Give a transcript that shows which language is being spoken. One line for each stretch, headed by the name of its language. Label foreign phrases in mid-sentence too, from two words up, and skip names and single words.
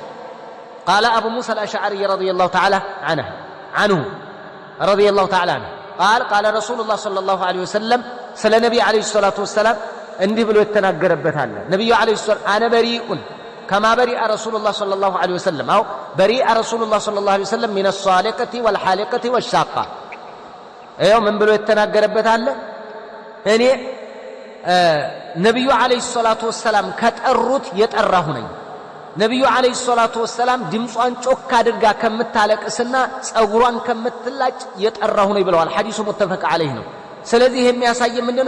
Arabic: قال أبو موسى الأشعري رضي الله تعالى عنه رضي الله تعالى عنه قال رسول الله صلى الله عليه وسلم سل النبي عليه الصلاة والسلام
Amharic: እንዲህ ብሎ የተናገረበት አለ።
Arabic: ነብዩ عليه السلام أنا بريء كما برئ رسول الله صلى الله عليه وسلم أو برئ رسول الله صلى الله عليه وسلم من الصالقة والحالقة والشاقة።
Amharic: ይኸው ምን ብሎ የተናገረበት አለ። እኔ ነብዩ
Arabic: عليه الصلاة والسلام
Amharic: ከጠሩት የጠራሁ ነኝ። ነብዩ
Arabic: عليه الصلاة والسلام
Amharic: ድምጿን ጮክ አድርጋ ከምታለቅስና ጸጉሯን ከምትላጭ የጠራሁ ነኝ ብለዋል። ሐዲሱ
Arabic: متفق عليه
Amharic: ነው። ስለዚህ የሚያሳይ ምንድነው?